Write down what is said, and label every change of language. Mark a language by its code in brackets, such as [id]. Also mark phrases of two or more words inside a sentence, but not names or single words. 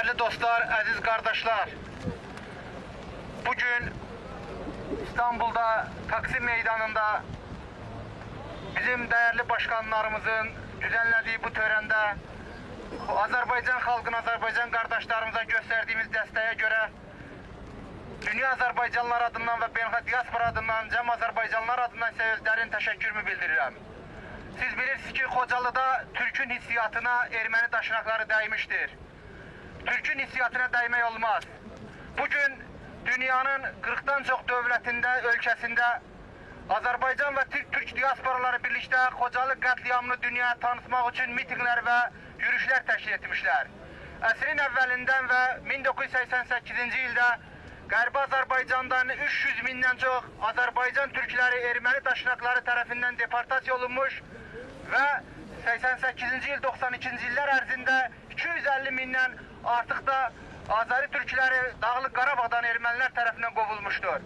[tr] dostlar, aziz kardeşler, bugün İstanbul'da Taksim Meydanı'nda bizim değerli başkanlarımızın düzenlediği bu törende Azerbaycan halkına, Azerbaycan kardeşlerimize gösterdiğimiz desteğe göre Dünya Azerbaycanlılar adından ve [az] beynəlxalq diaspora adından, cəm Azerbaycanlılar adından size özlərin təşəkkürümü bildirirəm. Siz bilirsiniz ki, [tr] Xocalı'da Türk'ün hissiyatına Ermeni daşnakları değmiştir. Türk'ün hissiyatına değmek olmaz. Bugün dünyanın 40'tan çok devletinde, ülkesinde Azerbaycan ve Türk diasporaları birlikte Xocalı katliamını dünyaya tanıtmak için mitingler ve yürüyüşler teşkil etmişler. [az] Əsrin evvelinden ve 1988. yılda Qərbi Azərbaycandan 300 bindən çox Azərbaycan türkləri Erməni daşnakları tərəfindən deportasiya olunmuş və 88-ci il, 92-ci illər ərzində 250 bindən artıq da Azəri türkləri Dağlıq Qarabağdan ermənilər tərəfindən qovulmuşdur.